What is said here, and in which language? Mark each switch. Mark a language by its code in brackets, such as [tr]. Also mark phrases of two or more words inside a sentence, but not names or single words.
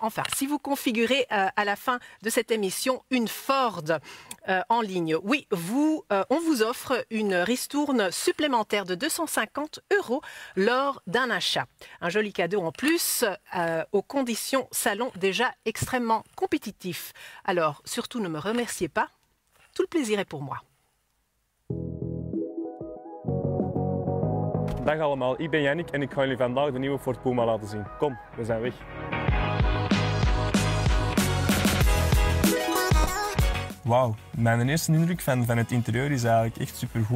[fr] Enfin, si vous configurez à la fin de cette émission une Ford en ligne, oui, on vous offre une ristourne supplémentaire supplémentaire de 250 € lors d'un achat. Un joli cadeau en plus aux conditions salon déjà extrêmement compétitifs. Alors, surtout ne me remerciez pas, tout le plaisir est pour moi. [nl] Dag allemaal, ik ben Yannick en ik ga jullie vandaag de nieuwe Ford Puma laten zien. Kom, we zijn weg. Wauw, mijn eerste indruk van het interieur is eigenlijk echt supergoed.